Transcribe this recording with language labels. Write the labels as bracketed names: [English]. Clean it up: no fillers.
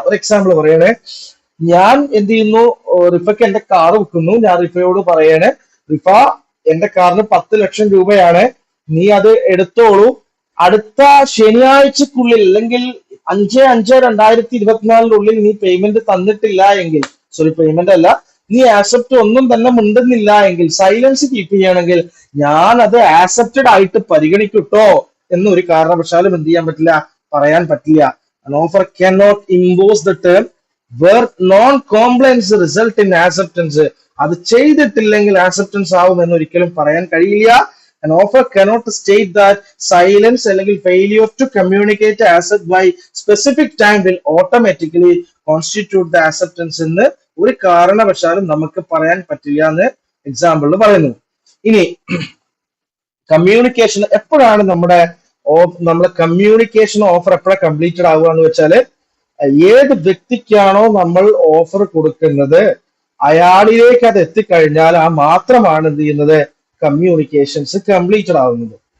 [Malayalam] ഒരു എക്സാമ്പിൾ പറയണേ, ഞാൻ എന്ത് ചെയ്യുന്നു, റിഫയ്ക്ക് എന്റെ കാർ വിൽക്കുന്നു, ഞാൻ റിഫയോട് പറയണേ, റിഫ എന്റെ കാറിന് 10 ലക്ഷം രൂപയാണ്, നീ അത് എടുത്തോളൂ, അടുത്ത ശനിയാഴ്ചക്കുള്ളിൽ അല്ലെങ്കിൽ 5/5/2024 നീ പേയ്മെന്റ് തന്നിട്ടില്ല എങ്കിൽ, പേയ്മെന്റ് അല്ല, നീ ആക്സെപ്റ്റ് ഒന്നും തന്നെ മുണ്ടുന്നില്ല എങ്കിൽ, സൈലൻസ് കീപ്പ് ചെയ്യണമെങ്കിൽ ഞാൻ അത് ആക്സെപ്റ്റഡ് ആയിട്ട് പരിഗണിക്കട്ടോ എന്ന് ഒരു കാരണവശാലും എന്ത് ചെയ്യാൻ പറ്റില്ല, പറയാൻ പറ്റില്ല. [English] An offer cannot impose the term where non-compliance result in acceptance. [Malayalam] അത് ചെയ്തിട്ടില്ലെങ്കിൽ ആക്സെപ്റ്റൻസ് ആവും എന്ന് ഒരിക്കലും പറയാൻ കഴിയില്ല. [English] An offer cannot state that silence [Malayalam] അല്ലെങ്കിൽ [English] failure to communicate accept by specific time will automatically constitute the acceptance [Malayalam] എന്ന് ഒരു കാരണവശാലും നമുക്ക് പറയാൻ പറ്റില്ല എന്ന് എക്സാമ്പിളിൽ പറയുന്നു. ഇനി കമ്മ്യൂണിക്കേഷൻ എപ്പോഴാണ് നമ്മുടെ കമ്മ്യൂണിക്കേഷൻ ഓഫർ എപ്പോഴാണ് കംപ്ലീറ്റഡ് ആവുക എന്ന് വെച്ചാൽ, ഏത് വ്യക്തിക്കാണോ നമ്മൾ ഓഫർ കൊടുക്കുന്നത് അയാളിലേക്ക് അത് എത്തിക്കഴിഞ്ഞാൽ ആ മാത്രമാണ് എന്ത് ചെയ്യുന്നത്, കമ്മ്യൂണിക്കേഷൻസ് കംപ്ലീറ്റഡ് ആവുന്നത്.